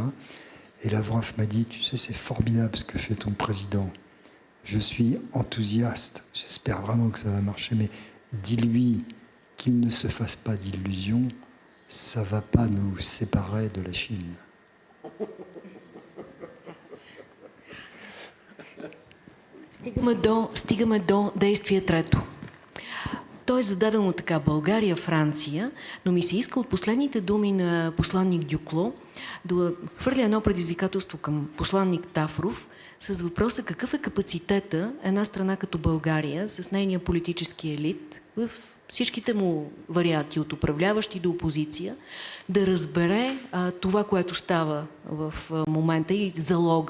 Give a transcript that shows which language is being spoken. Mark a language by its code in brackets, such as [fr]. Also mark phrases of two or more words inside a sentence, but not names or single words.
[fr] Et Lavrov m'a dit, tu sais, c'est formidable ce que fait ton président. Je suis enthousiaste, j'espère vraiment que ça va marcher, mais dis-lui qu'il ne se fasse pas d'illusions, ça ne va pas nous séparer de la Chine. [bg] Стигаме до действие трето. То е зададено така: България, Франция, но ми се иска от последните думи на посланник Дюкло да хвърля едно предизвикателство към посланник Тафров с въпроса: какъв е капацитета една страна като България с нейния политически елит в всичките му варианти, от управляващи до опозиция, да разбере това, което става в момента и залога.